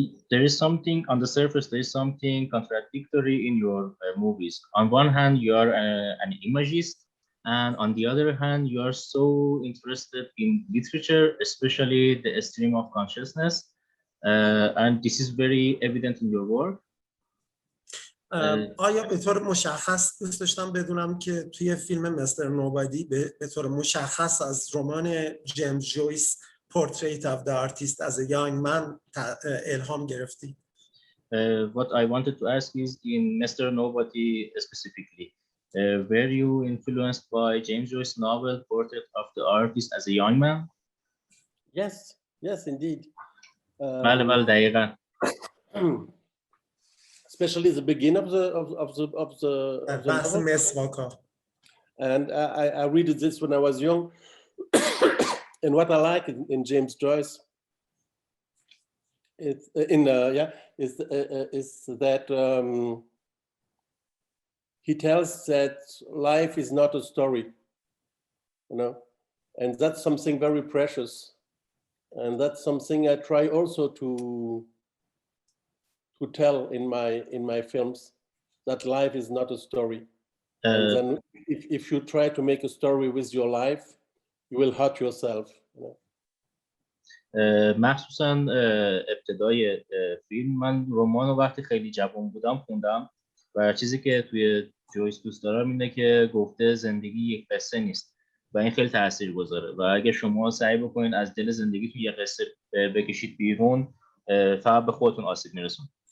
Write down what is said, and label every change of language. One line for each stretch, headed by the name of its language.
English: There is something on the surface, there is something contradictory in your movies. On one hand, you are an imagist, and on the other hand, you are so interested in literature, especially the stream of consciousness, and this is very evident in your work.
Persian: آیا به طور مشخص دوست داشتم بدونم که توی فیلم مستر نوبادی به طور مشخص از رمان جیمز جویس Portrait of the Artist as a Young Man الهام گرفتی؟
English: What I wanted to ask is in Mr. Nobody specifically, were you influenced by James Joyce's novel Portrait of the Artist as a Young Man? Yes, indeed.
Persian: بله دقیقاً.
English: Especially the beginning of the novel. And I read this when I was young. And what I like in James Joyce is that he tells that life is not a story, you know, and that's something very precious, and that's something I try also to tell in my films, that life is not a story. And then if you try to make a story with your life, you will hurt yourself.
Persian: مخصوصا ابتدای فیلم، من رمان رو وقتی خیلی جوان بودم خوندم و چیزی که توی جویس دوست دارم اینه که گفته زندگی یک قصه نیست و این خیلی تاثیرگذاره و اگه شما سعی بکنید از دل زندگی توی یک قصه بکشید بیرون، فقط به خودتون آسیب میرسون.